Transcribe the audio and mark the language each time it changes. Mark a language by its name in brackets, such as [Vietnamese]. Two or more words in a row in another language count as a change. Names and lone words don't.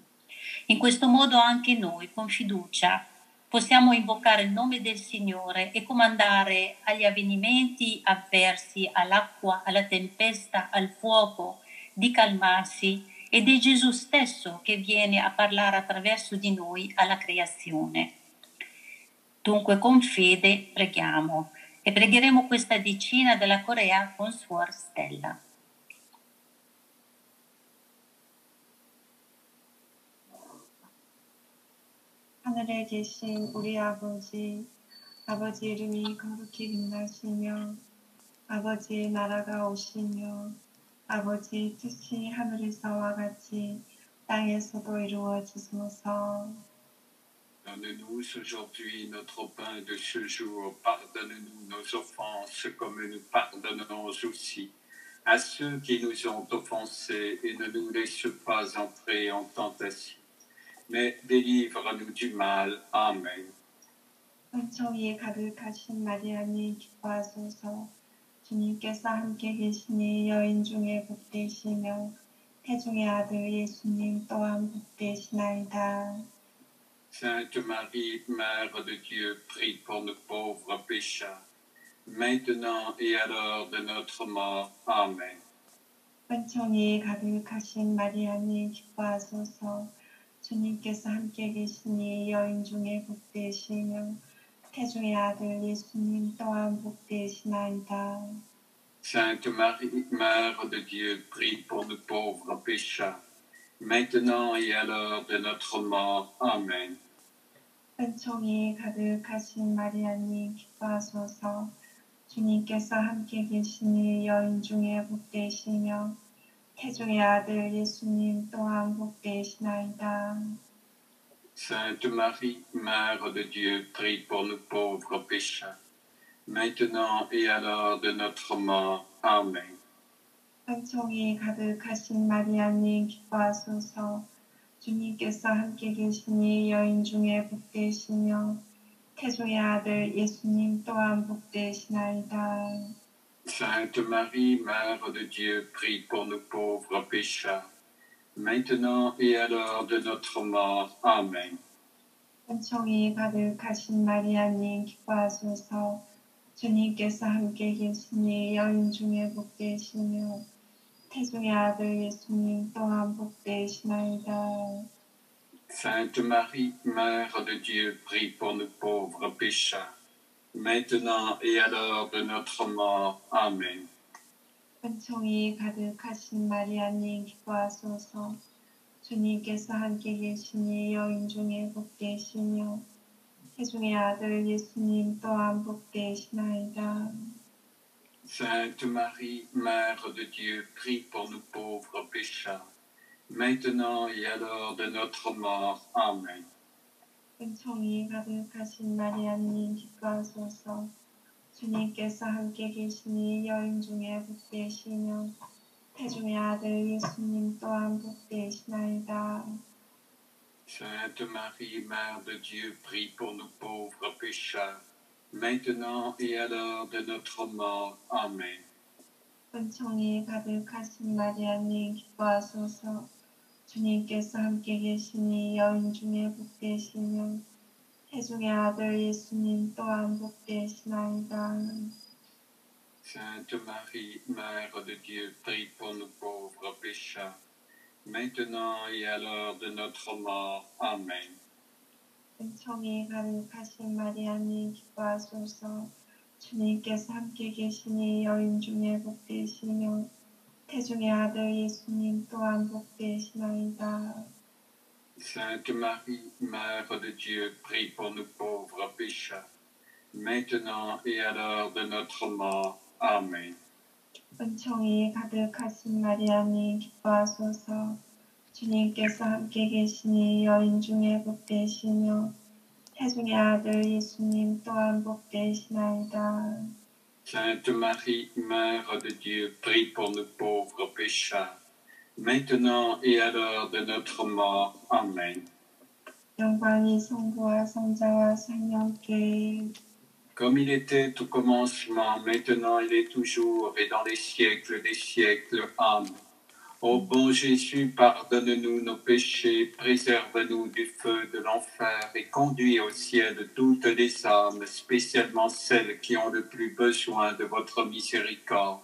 [Italian] In questo modo anche noi, con fiducia, possiamo invocare il nome del Signore e comandare agli avvenimenti avversi, all'acqua, alla tempesta, al fuoco, di calmarsi, ed è Gesù stesso che viene a parlare attraverso di noi alla creazione. Dunque con fede preghiamo e pregheremo questa decina della Corea con Suor Stella. [Korean] 하늘에 계신 우리 아버지, 아버지 이름이 거룩히 빛나시며 아버지의 나라가 오시며 아버지 뜻이 하늘에서와 같이 땅에서도 이루어지소서. [French] Donne-nous aujourd'hui notre pain de ce jour. Pardonne-nous nos offenses comme nous pardonnons aussi à ceux qui nous ont offensés et ne nous laisse pas entrer en tentation, mais délivre-nous du mal. Amen. [Korean] 은총이 가득하신 마리아님 기뻐하소서. 주님께서 함께 계시니 여인 중에 복되시며 태중의 아들 예수님 또한 복되시나이다. [French] Sainte Marie, Mère de Dieu, prie pour nos pauvres pécheurs, maintenant et à l'heure de notre mort. Amen. [Korean] 은총이 가득하신 마리아님 기뻐하소서. 주님께서 함께 계시니 여인 중에 복되시며 태중의 아들 예수님 또한 복되시나이다. [French] Sainte Marie, Mère de Dieu, prie pour nos pauvres pécheurs, maintenant et à l'heure de notre mort. Amen. [Korean] 은총이 가득하신 마리아님 기뻐하소서. 주님께서 함께 계시니 여인 중에 복되시며 태중의 아들 예수님 또한 복되시나이다. [French] Sainte Marie, Mère de Dieu, prie pour nos pauvres pécheurs, maintenant et à l'heure de notre mort. Amen. [Korean] 은총이 가득하신 마리아님 기뻐하소서. 주님께서 함께 계시니 여인 중에 복되시며 태중의 아들 예수님 또한 복되시나이다. [French] Sainte Marie, Mère de Dieu, prie pour nos pauvres pécheurs, maintenant et à l'heure de notre mort. Amen. [Korean] 은총이 가득하신 마리아님 기뻐하소서. 주님께서 함께 계시니 여인 중에 복되시며 태중의 아들 예수님 또한 복되시나이다. [French] Sainte Marie, Mère de Dieu, prie pour nos pauvres pécheurs, maintenant et à l'heure de notre mort. Amen. [Korean] 은총이 가득하신 마리아님 기뻐하소서. 주님께서 함께 계시니 여인 중에 복되시며 태중의 아들 예수님 또한 복되시나이다. [French] Sainte Marie, Mère de Dieu, prie pour nous pauvres pécheurs, maintenant et à l'heure de notre mort. Amen. [Korean] 은총이 가득하신 마리아님 기뻐하소서. 주님께서 함께 계시니 여인 중에 복되시며 태중의 아들 예수님 또한 복되시나이다. [French] Sainte Marie, Mère de Dieu, prie pour nous pauvres pécheurs, maintenant et à l'heure de notre mort. Amen. [Korean] 은총이 가득하신 마리아님 기뻐하소서. 주님께서 함께 계시니 여인 중에 복되시며 태중의 아들 예수님 또한 복되시나이다. [French] Sainte Marie, Mère de Dieu, prie pour nous pauvres pécheurs, maintenant et à l'heure de notre mort. Amen. [Korean] 은총이 가득하신 마리아님 기뻐하소서. 주님께서 함께 계시니 여인 중에 복되시며 태중의 아들 예수님 또한 복되시나이다. [French] Sainte Marie, Mère de Dieu, prie pour nous pauvres pécheurs, maintenant et à l'heure de notre mort. Amen. [Korean] 은총이 가득하신 마리아님 기뻐하소서. 주님께서 함께 계시니 여인 중에 복되시며 태중의 아들 예수님 또한 복되시나이다. [French] Sainte Marie, Mère de Dieu, prie pour nous pauvres pécheurs, maintenant et à l'heure de notre mort. Amen. [Korean] 영광이 성부와 성자와 성령께 [French] Comme il était au commencement, maintenant il est toujours et dans les siècles des siècles. Amen. Ô bon Jésus, pardonne-nous nos péchés, préserve-nous du feu de l'enfer et conduis au ciel toutes les âmes, spécialement celles qui ont le plus besoin de votre miséricorde.